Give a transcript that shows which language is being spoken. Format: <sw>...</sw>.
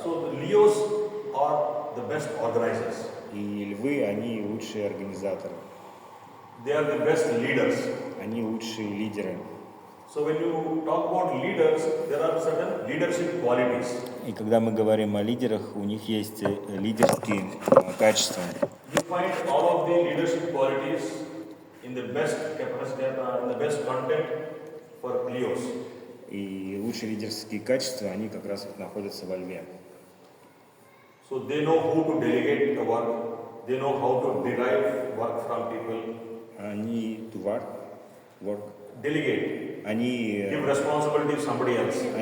<en>So the Leos are the best organizers.</en> <ru>И львы, они лучшие организаторы.</ru> <en>They are the best leaders.</en> <ru>Они лучшие лидеры.</ru> <en>So when you talk about leaders, there are certain leadership qualities.</en> <ru>И когда мы говорим о лидерах, у них есть лидерские качества.</ru> <en>You find all of the leadership qualities in the best capacity, in the best content for Leos.</en> <ru>И лучшие лидерские качества, они как раз вот находятся во Льве.</ru> <en>So they know who to delegate the work, they know how to derive work from people.</en> <ru>Они</ru> <en>work. Delegate.</en> <ru>Они,</ru> <en>Give responsibility to somebody else.</en>